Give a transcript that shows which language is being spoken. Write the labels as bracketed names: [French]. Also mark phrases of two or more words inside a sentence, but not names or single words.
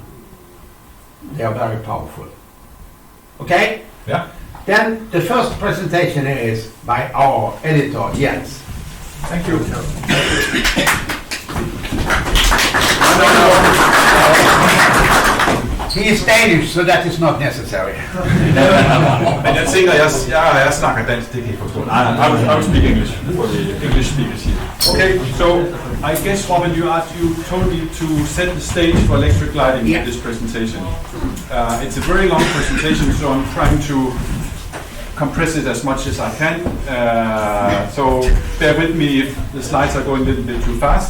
[English] They are very powerful. Okay? Yeah. Then the first presentation is by our editor, Jens. Thank you. He is Danish, so that is not necessary. [Danish] Men jeg tænker, jeg snakker dansk, det kan I forstå. [English] I will speak English for the English speakers here. Okay, so I guess, Robin, you told me to set the stage for electric gliding in this presentation. It's a very long presentation, so I'm trying to compress it as much as I can. So bear with me if the slides are going a little bit too fast.